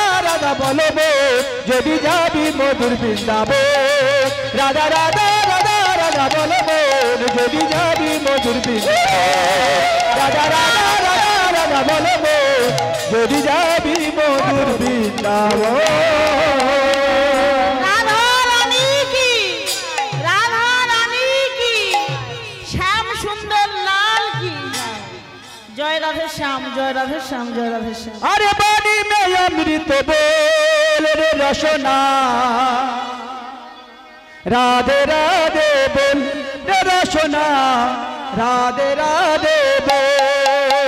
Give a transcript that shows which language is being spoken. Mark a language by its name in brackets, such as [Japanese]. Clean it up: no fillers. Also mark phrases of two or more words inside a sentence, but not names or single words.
[Bangla] রাধা বলো যদি যাবি মধুর বৃন্দাবন রাধা রাধা রাধা রাধা বলো যদি যাবি মধুর বৃন্দাবন রাধা রাধা রাধা রাধা বলো যদি যাবি মধুর বৃন্দাবন [Hindi] जय राधे श्याम जय राधे श्याम जय राधे श्याम अरे बानी में अमृत बोल रे रसना राधे राधे बोल रे रसना राधे राधे बोल